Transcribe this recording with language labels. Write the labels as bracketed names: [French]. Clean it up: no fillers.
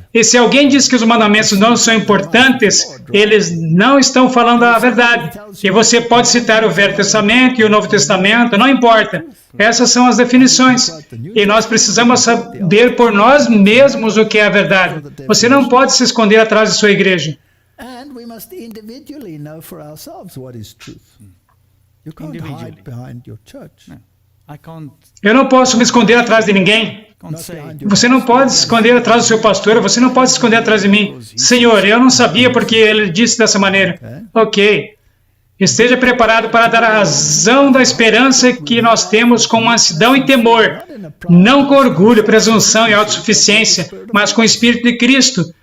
[Portuguese] E se alguém diz que os mandamentos não são importantes, eles não estão falando a verdade. E você pode citar o Velho Testamento e o Novo Testamento, não importa. Essas são as definições. E nós precisamos saber por nós mesmos o que é a verdade. Você não pode se esconder atrás de sua igreja. [English] And we must individually know for ourselves what is truth. You can't hide behind your church. [Portuguese] Eu não posso me esconder atrás de ninguém. Você não pode se esconder atrás do seu pastor, você não pode se esconder atrás de mim. Senhor, eu não sabia porque ele disse dessa maneira. Ok. Esteja preparado para dar a razão da esperança que nós temos com mansidão e temor, não com orgulho, presunção e autossuficiência, mas com o Espírito de Cristo.